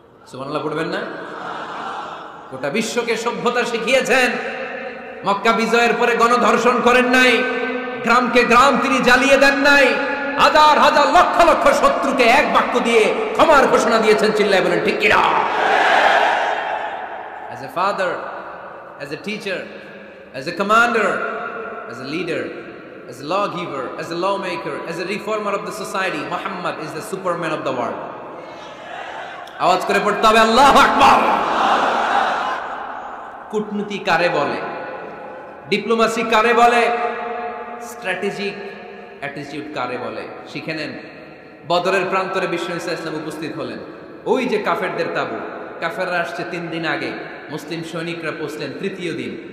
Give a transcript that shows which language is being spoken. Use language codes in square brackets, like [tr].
[bn] সুবহানাল্লাহ পড়বেন না? গোটা বিশ্বকে সভ্যতা শিখিয়েছেন। মক্কা বিজয়ের পরে গণধর্ষণ করেন নাই, গ্রামকে গ্রাম তিনি জ্বালিয়ে দেন নাই, হাজার হাজার লক্ষ লক্ষ শত্রুকে এক বাক্য দিয়ে ক্ষমার ঘোষণা দিয়েছেন। চিল্লায় বলেন ঠিক কিনা? [en] As a father, as a teacher, as a commander, as a leader, as a lawgiver, as a lawmaker, as a reformer of the society, Muhammad is the superman of the world. [bn] আওয়াজ করে পড়তে হবে আল্লাহু আকবার। কূটনীতি কারে বলে, diplomacy কারে বলে, স্ট্র্যাটেজিক অ্যাটিটিউড কারে বলে শিখে নেন। বদরের প্রান্তরে বিশ্ব ইসলাম উপস্থিত হলেন। ওই যে কাফেরদের তাবু, কাফেররা আসছে 3 দিন আগে, মুসলিম সৈনিকরা পৌঁছলেন 3য় দিন।